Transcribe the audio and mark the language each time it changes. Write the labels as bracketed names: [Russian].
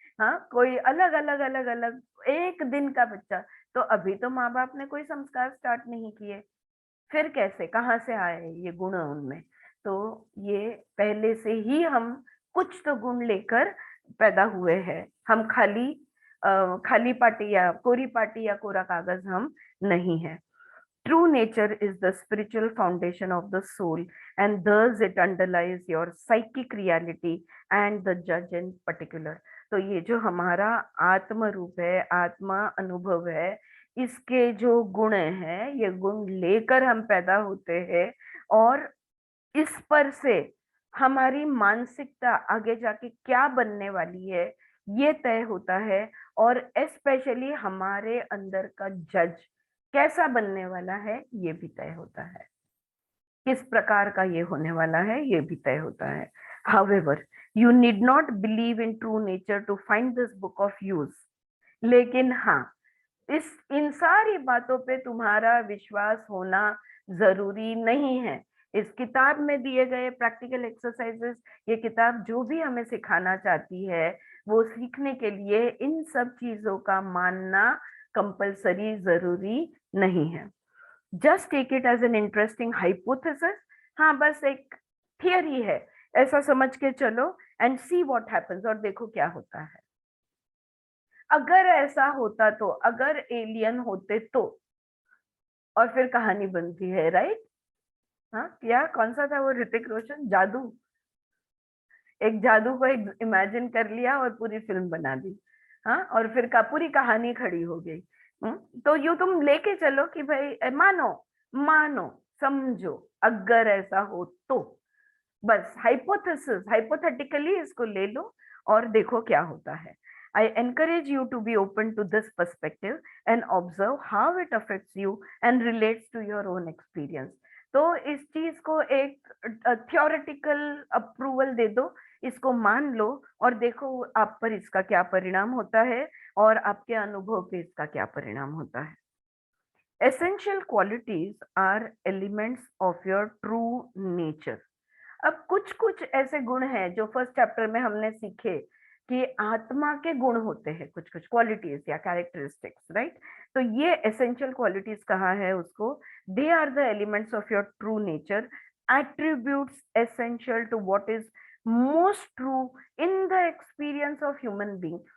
[Hindi] हाँ, कोई अलग अलग अलग अलग। एक दिन का बच्चा, तो अभी तो माँ बाप ने कोई संस्कार स्टार्ट नहीं किए, फिर कैसे, कहाँ से आए ये गुण उनमें? तो ये पहले से ही हम कुछ तो गुण लेकर पैदा हुए हैं, हम खाली पाटी या कोरी पाटी या कोरा कागज हम नहीं है। [English] True nature is the spiritual foundation of the soul, and thus it underlies your psychic reality and the judge in particular. [Hindi] तो ये जो हमारा आत्म रूप है, आत्मा अनुभव है, इसके जो गुण हैं, ये गुण लेकर हम पैदा होते हैं और इस पर से हमारी मानसिकता आगे जाके क्या बनने वाली है ये तय होता है, और स्पेशली हमारे अंदर का जज कैसा बनने वाला है ये भी तय होता है, किस प्रकार का ये होने वाला है ये भी तय होता है। [English] However, you need not believe in true nature to find this book of use. [Hindi] लेकिन हाँ, इन सारी बातों पे तुम्हारा विश्वास होना जरूरी नहीं है। इस किताब में दिए गए प्रैक्टिकल एक्सरसाइजेस, ये किताब जो भी हमें सिखाना चाहती है वो सीखने के लिए इन सब चीजों का मानना कंपलसरी जरूरी नहीं है। [English] Just take it as an interesting hypothesis. [Hindi] हाँ, बस एक थियरी है ऐसा समझ के चलो [English] and see what happens, [Hindi] और देखो क्या होता है। अगर ऐसा होता तो, अगर एलियन होते तो, और फिर कहानी बनती है, राइट? हाँ, क्या कौन सा था वो, ऋतिक रोशन, जादू। एक जादू को इमेजिन कर लिया और पूरी फिल्म बना दी। हाँ, और फिर का पूरी कहानी खड़ी हो गई। तो यूं तुम लेके चलो कि भाई मानो मानो समझो अगर ऐसा हो तो, बस हाइपोथेसिस, हाइपोथेटिकली इसको ले लो और देखो क्या होता है। [English] I encourage you to be open to this perspective and observe how it affects you and relates to your own experience. [Hindi] तो इस चीज को एक theoretical approval दे दो, इसको मान लो और देखो आप पर इसका क्या परिणाम होता है और आपके अनुभव पे इसका क्या परिणाम होता है। [English] Essential qualities are elements of your true nature. [Hindi] अब कुछ कुछ ऐसे गुण हैं जो फर्स्ट चैप्टर में हमने सीखे कि आत्मा के गुण होते हैं, कुछ कुछ क्वालिटीज या कैरेक्टरिस्टिक्स, राइट? तो ये एसेंशियल क्वालिटीज कहा है उसको, [English] They are the elements of your true nature, attributes essential to what is most true in the experience of human being.